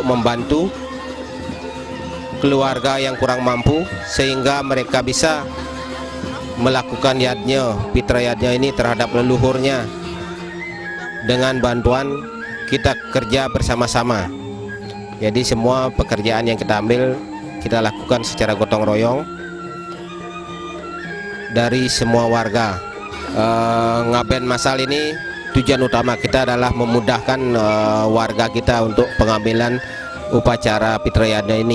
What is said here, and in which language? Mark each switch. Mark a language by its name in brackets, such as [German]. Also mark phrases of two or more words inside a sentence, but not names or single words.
[Indonesian] membantu keluarga yang kurang mampu sehingga mereka bisa melakukan yadnya, pitra yadnya ini terhadap leluhurnya. Dengan bantuan kita kerja bersama-sama. Jadi semua pekerjaan yang kita ambil kita lakukan secara gotong royong dari semua warga. Ngaben masal ini tujuan utama kita adalah memudahkan warga kita untuk pengambilan upacara Pitra Yadnya ini.